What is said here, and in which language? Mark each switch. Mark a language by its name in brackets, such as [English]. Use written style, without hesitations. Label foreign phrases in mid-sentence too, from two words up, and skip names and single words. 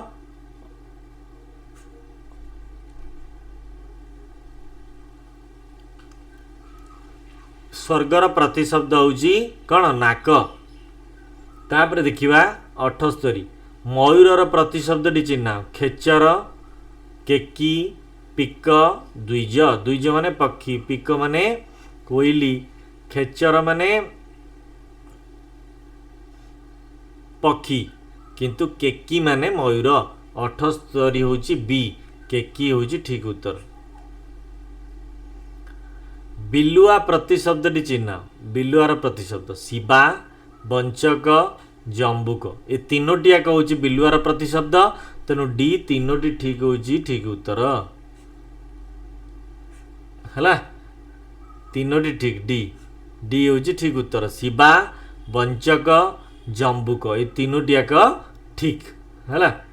[Odia] ସ୍ୱର୍ଗର ପ୍ରତିଶବ୍ଦ ହେଉଛି କୌଣ ନାକ ତାପର ଦେଖିବା 78 ମୟୂରର ପ୍ରତିଶବ୍ଦ ଟି ଚିହ୍ନ ଖେଚର କେକୀ ପିକ ଦ୍ୱିଜ ଦ୍ୱିଜ ମାନେ ପକ୍ଷୀ ପିକ ମାନେ କୋଇଲି ଖେଚର ମାନେ ପକ୍ଷୀ କିନ୍ତୁ କେକୀ ମାନେ ମୟୂର 78 ହେଉଛି ବି କେକୀ ହେଉଛି ଠିକ ଉତ୍ତର ବିଲୁଆ ପ୍ରତିଶବ୍ଦ ଟି ଚିହ୍ନ ବିଲୁଆର ପ୍ରତିଶବ୍ଦ ଶିବା ବଞ୍ଚକ ଜମ୍ବୁକ ଏ ତିନୋଟି ଏକ ହେଉଛି ବିଲୁଆର ପ୍ରତିଶବ୍ଦ ତେଣୁ ଡି ତିନୋଟି ଠିକ ହେଉଛି ଠିକ ଉତ୍ତର ହେଲା ତିନୋଟି ଠିକ ଡି ଡି ହେଉଛି ଠିକ ଉତ୍ତର ଶିବା ବଞ୍ଚକ ଜମ୍ବୁକ ଏ ତିନୋଟି ଏକ ଠିକ ହେଲା